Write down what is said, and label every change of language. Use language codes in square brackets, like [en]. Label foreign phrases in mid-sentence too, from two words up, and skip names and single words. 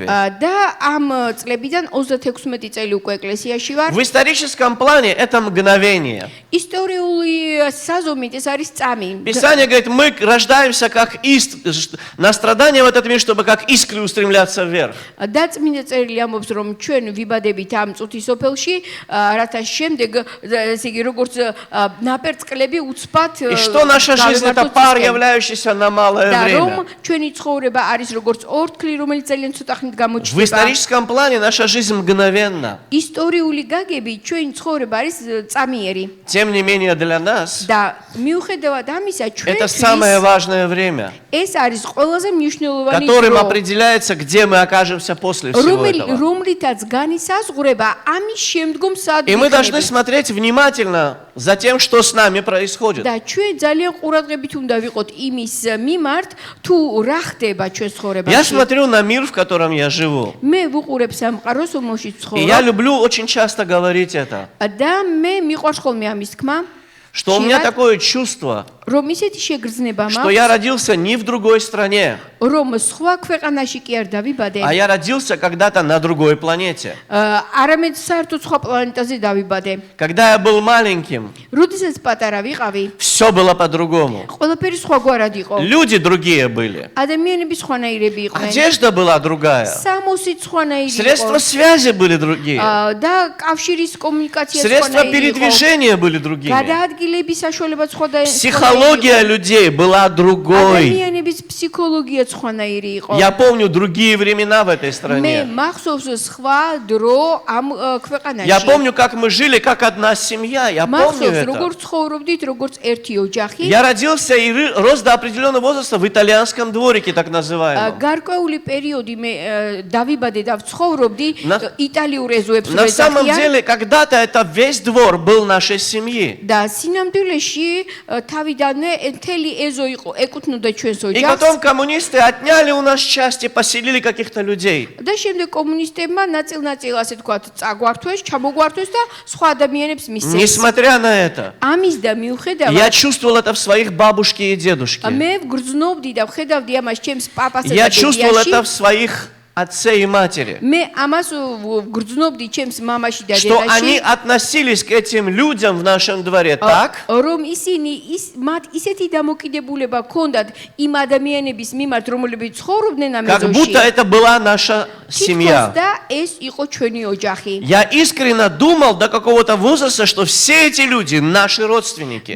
[ka] და ამ წლებიდან 36 წელი უკვე ეკლესიაში вар. [ru] В историческом плане это мгновение. [ka] ისტორიული საზომით ეს არის წამი. [ru] Писание говорит, мы рождаемся как на страдания в этот мир, чтобы как искры устремляться вверх. [ka] და წმინდა წერილი ამბობს რომ ჩვენ ვიბადებით ამ წუთისოფელში, რათა შემდეგ ესე იგი როგორც ნაპერწკლები უცბად [ru] И что наша жизнь это пар, являющийся на малое [ka] და რომ [ru] время. [ka] ჩვენი ცხოვრება არის როგორც ორთქლი, რომელიც ძალიან ცოტა ხნით [ru] В [ka] გამოჩნდება. [ru] историческом плане наша жизнь мгновенна. [ka] ისტორიული გაგებით ჩვენი ცხოვრება არის წამიერი [ru] Тем не менее для нас [ka] და მიუხედავად ამისა [ru] это самое [ka] ჩვენთვის [ru] важное время, [ka] ეს არის ყველაზე მნიშვნელოვანი [ru] которым [ka] დრო, [ru] определяется, где мы окажемся после всего этого. [ka] რომლითაც განისაზღვრება ამის შემდგომ სად [ru] И мы должны [ka] ვიქნებით. [ru] смотреть внимательно за тем, что с нами происходит. [ka] და ჩვენ ძალიან ყურადღებით უნდა ვიყოთ იმის მიმართ, თუ რა ხდება ჩვენ [ru] Я [ka] ცხოვრებაში. [ru] смотрю на мир, в котором я живу. [ka] მე ვუყურებ სამყაროს, რომელშიც [ru] И я [ka] ვცხოვრობ [ru] люблю очень часто говорить это, [ka] და მე მიყვარს ხოლმე ამის თქმა, [ru] что у меня [ka] ხშირად, [ru] такое чувство, [ka] რომ ისეთი შეგრძნება [ru] что я [ka] მაქვს, [ru] родился не в другой стране, [ka] რომ სხვა ქვეყანაში კი არ დავიბადე, [ru] а я родился когда-то на другой планете. [ka] არამედ საერთოდ სხვა პლანეტაზე დავიბადე. [ru] Когда я был маленьким, [ka] როდესაც პატარა ვიყავი, [ru] все было по-другому. [ka] ყველაფერი სხვაგვარად იყო. [ru] Люди другие были, [ka] ადამიანები სხვანაირები იყვნენ. [ru] одежда была другая, [ka] სამოსი სხვანაირი [ru] средства [ka] იყო. [ru] связи были другие, [ka] და კავშირის კომუნიკაცია [ru] средства [ka] სხვანაირი იყო. [ru] передвижения были другими, [ka] გადაადგილების საშუალება სხვადასხვანაირი [ru] Психология людей была другой. [ka] ადამიანების ფსიქოლოგია სხვანაირი იყო. [ru] Я помню другие времена в этой [ka] მე [ru] стране. [ka] მახსოვს სხვა დრო ამ ქვეყანაში. [ru] Я помню, как мы жили, как одна семья. Я помню [ka] მახსოვს [ru] это. [ka] როგორ ცხოვრობდით, როგორც ერთი ოჯახი. [ru] Я родился и рос до определенного возраста в итальянском дворике, так называемом. [ka] გარკვეული პერიოდი მე დავიბადე და ვცხოვრობდი იტალიურ ეზოებს [ru] На самом [ka] ვეძახიან. [ru] деле, когда-то это весь двор был нашей семьи. [ka] და სინამდვილეში თავიდანვე მთელი ეზო იყო ეკუთვნოდა ჩვენს [ru] И [ka] ოჯახს. [ru] потом коммунисты отняли у нас часть и поселили каких-то людей. [ka] და შემდეგ კომუნისტებმა ნაწილ-ნაწილ ასე თქვათ წაგვართვეს, ჩამოგვართვეს და სხვა ადამიანებს მისცეს. [ru] Несмотря на это, [ka] ამის და [ru] я [ka] მიუხედავად [ru] чувствовал это в своих бабушке и дедушке. [ka] მე ვგრძნობდი და вხედავდი ამას ჩემს პაპასა და [ru] Я чувствовал [ka] დედიაში. [ru] это в своих отце и матери. [ka] მე ამას ვგრძნობდი ჩემს მამაში და [ru] Что они [ka] დედაში. [ru] относились к этим людям в нашем дворе так, [ka] რომ ისინი მათ ისეთი დამოკიდებულება ჰქონდათ იმ ადამიანების მიმართ, რომლებიც ცხოვრობდნენ ამ [ru] как будто [ka] ეზოში. [ru] это была наша семья. [ka] და ეს იყო ჩვენი ოჯახი. [ru] Я искренне думал до какого-то возраста, что все эти люди наши родственники.